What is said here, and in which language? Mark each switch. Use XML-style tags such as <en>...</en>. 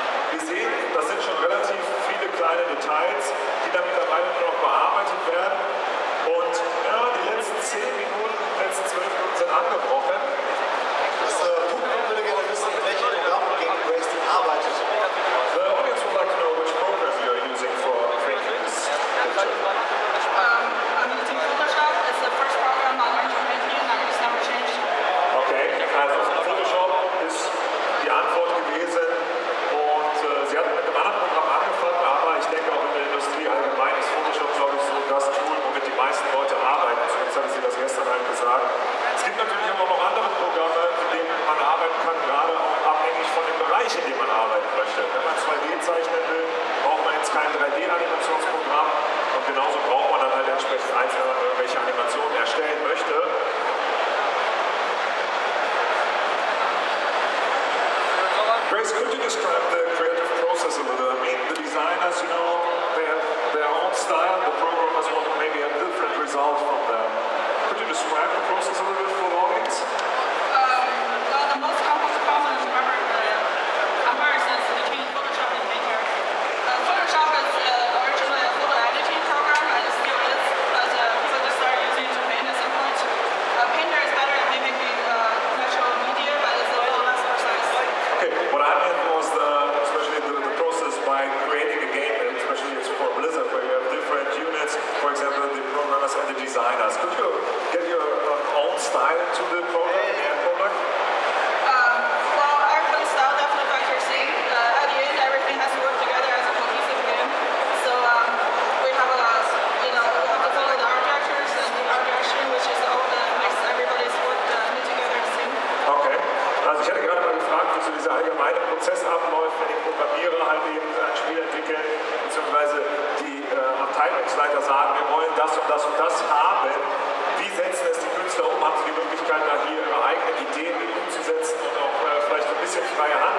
<de>Wir sehen, das sind schon relativ viele kleine Details, die dann mittlerweile nur noch bearbeitet werden. Und ja, die letzten 10 Minuten, die letzten 12 Minuten sind angebrochen. Das Publikum würde gerne wissen, mit welchem Programm gegen Grace denn arbeitet.</de> <en>The audience would like to know which program you are using for painting this picture. I'm using Photoshop. It's the first program I learned to paint in, and it's never changed.</en> <de>Okay, also Photoshop ist die Antwort gewesen, und sie hat mit einem anderen Programm angefangen, aber ich denke auch in der Industrie allgemein ist Photoshop, glaube ich, so das Tool, womit die meisten Leute arbeiten. Zumindest hatte sie das gestern halt gesagt. Es gibt natürlich aber noch andere Programme, mit denen man arbeiten kann, gerade auch abhängig von dem Bereich, in dem man arbeiten möchte. Wenn man 2D zeichnen will, braucht man jetzt kein 3D-Animationsprogramm, und genauso braucht man dann halt entsprechend eins, wenn man irgendwelche Animationen erstellen möchte.</de> <en>Grace, could you describe the creative process a little? I mean, the designers, you know, they have their own style, the programmers want maybe a different result from them. Could you describe the process a little bit for the audience? Well, the most complex problem is remember the comparisons between Photoshop and Painter. Photoshop is originally a photo editing program, and it still is, but people just started using it to paint at some point. Painter is better at mimicking natural media, but it's a little less precise. Okay, what I meant was especially the process by creating a game, and especially it's for Blizzard, where you have different units, for example, the programmers and the designers. Could you get your own style to the program, the end product? Well, everybody's style definitely factors in. At the end, everything has to work together as a cohesive game. So we have a, we have to follow the art directors and the art direction, which is all that makes everybody's work knit together and sing.</en> <de>Okay, also ich hatte gerade mal gefragt, wie so dieser allgemeine Prozess abläuft, wenn die Programmierer halt eben ein Spiel entwickeln, beziehungsweise die Abteilungsleiter sagen, wir wollen das und das und das haben. Wie setzen es die Künstler um? Haben sie die Möglichkeit, da hier ihre eigenen Ideen mit umzusetzen und auch vielleicht ein bisschen freie Hand?</de>